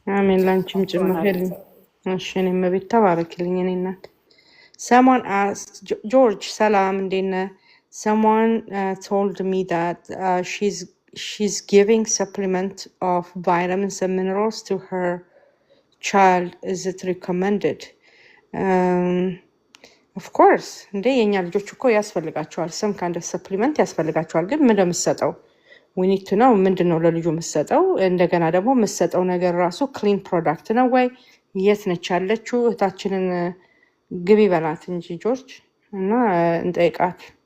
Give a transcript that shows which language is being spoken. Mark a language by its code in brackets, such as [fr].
[am] አሜን። ላንቺም ጭምር። እሺ እኔም ቤት ተባረክልኝ እኔ እናት። [en] Someone asked George [am] ሰላም እንዴት ነህ? [en] Someone told me that she's giving supplement of vitamins and minerals to her child. Is it recommended? Of course. [am] እንዴ የኛ ልጆች እኮ ያስፈልጋቸዋል። [en] some kind of supplement [am] ያስፈልጋቸዋል። ግን ምን እንደምትሰጠው [en] we need to know [am] ምንድነው ለልጁ የምትሰጠው። እንደገና ደግሞ የምትሰጠው ነገር ራሱ ክሊን ፕሮዳክት ነው ወይ? የት ነች ያለችው? እህታችንን ግቢ በላት እንጂ ጆርጅ እና እንጠይቃት።